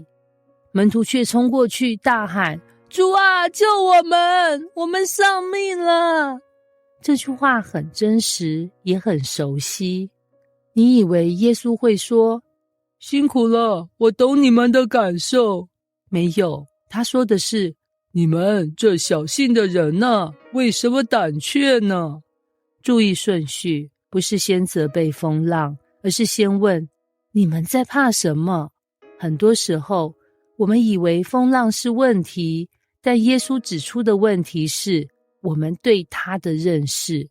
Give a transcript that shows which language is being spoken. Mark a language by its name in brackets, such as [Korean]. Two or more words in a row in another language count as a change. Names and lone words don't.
[Chinese] 門徒卻衝過去大喊：主啊，救我們，我們喪命了。這句話很真實，也很熟悉。你以為耶穌會說：辛苦了，我懂你們的感受。沒有，他說的是：你們這小信的人啊，為什麼膽怯呢？注意順序，不是先責備風浪，而是先問：你們在怕什麼？很多時候，我們以為風浪是問題，但耶穌指出的問題是我們對他的認識。